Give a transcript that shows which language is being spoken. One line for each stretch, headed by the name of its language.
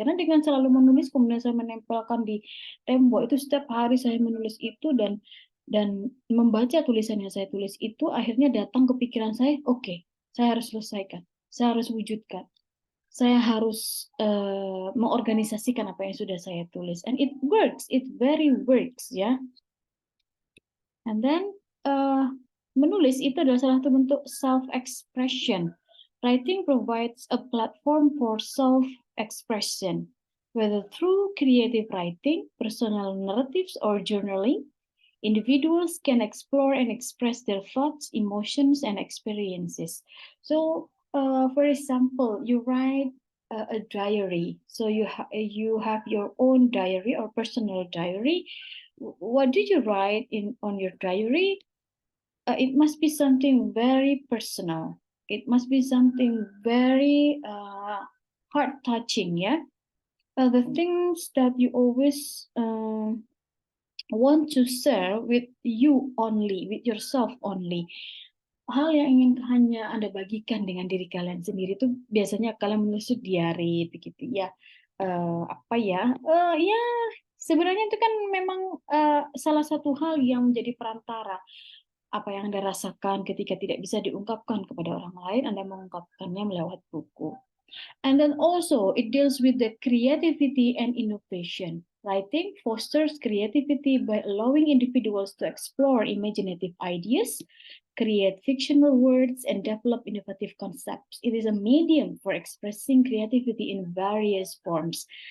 Indonesian: Karena dengan selalu menulis kemudian saya menempelkan di tembok itu, setiap hari saya menulis itu dan membaca tulisan yang saya tulis itu, akhirnya datang ke pikiran saya, oke, saya harus selesaikan, saya harus wujudkan, saya harus mengorganisasikan apa yang sudah saya tulis,
English: and it works, it very works
Indonesian: ya.
English: And then
Indonesian: menulis itu adalah salah satu bentuk self-expression.
English: Writing provides a platform for self-expression, whether through creative writing, personal narratives, or journaling. Individuals can explore and express their thoughts, emotions, and experiences. So for example, you write a diary. So you have your own diary or personal diary. What did you write on your diary? It must be something very personal. It must be something very heart touching. Yeah, the things that you always want to share with you only, with yourself only.
Indonesian: Hal yang ingin hanya Anda bagikan dengan diri kalian sendiri itu biasanya kalian menulis diary begitu ya. Ya sebenarnya itu kan memang salah satu hal yang menjadi perantara. Apa yang Anda rasakan ketika tidak bisa diungkapkan kepada orang lain, Anda mengungkapkannya melewat buku.
English: And then also it deals with the creativity and innovation. Writing fosters creativity by allowing individuals to explore imaginative ideas, create fictional words, and develop innovative concepts. It is a medium for expressing creativity in various forms.